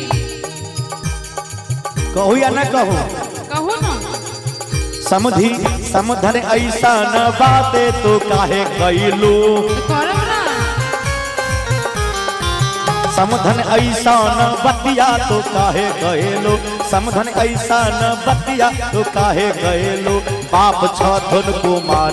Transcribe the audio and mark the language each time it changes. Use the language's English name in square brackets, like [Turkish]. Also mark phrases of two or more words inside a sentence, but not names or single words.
[Maithili] कहू या न कहू कहू न [Bhojpuri] समधन ऐसा न बाते तो काहे कैलू [Maithili] करब ना [Bhojpuri] समधन ऐसा न बतिया तो काहे कैलू समधन ऐसा न बतिया तो काहे कैलू [Maithili] बाप छथिन [Bhojpuri] कुमार